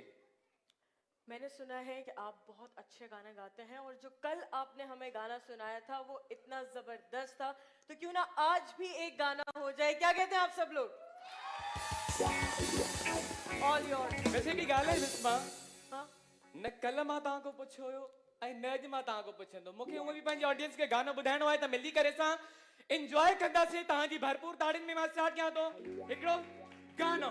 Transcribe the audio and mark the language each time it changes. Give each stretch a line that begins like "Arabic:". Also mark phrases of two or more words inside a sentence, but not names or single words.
Hindi: मैंने सुना है कि आप बहुत अच्छे गाने गाते हैं और जो कल आपने हमें गाना सुनाया था वो इतना जबरदस्त था, तो क्यों ना आज भी एक गाना हो जाए। क्या कहते हैं आप सब लोग?
English: All yours.
Punjabi: वैसे की गाल है बिस्मा,
Hindi: हाँ
Sindhi: न कल मां तव्हां को पुछो हुयो ऐं न अॼु मां तव्हां को पुछंदो। मूंखे उहो बि पंहिंजे ऑडियंस खे गानो ॿुधाइणो आहे त मिली करे सां एंजॉय कंदासीं। तव्हांजी भरपूर ताड़ियुनि में मां स्टार्ट कयां थो हिकिड़ो गानो।